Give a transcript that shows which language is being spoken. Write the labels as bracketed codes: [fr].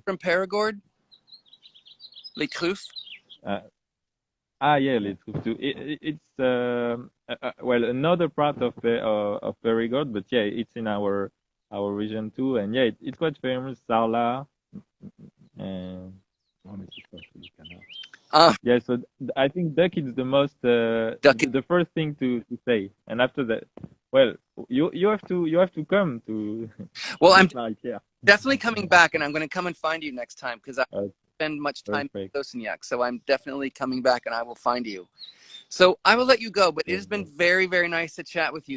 [en] from Périgord? [fr] Les truffes. [en] Yeah, les truffes too. It's well, another part of Périgord, but yeah, it's in our region too, and yeah, it's quite famous. Sarlat, and [fr] Oh, mais c'est pas du canard. [en] yeah, so I think duck is the most the first thing to say, and after that, well, you have to come to. Well, I'm Marie-Pierre. definitely coming back, and I'm going to come and find you next time because I Okay. spend much time in Perfect. Saussignac. So I'm definitely coming back, and I will find you. So I will let you go, but it has been very, very nice to chat with you.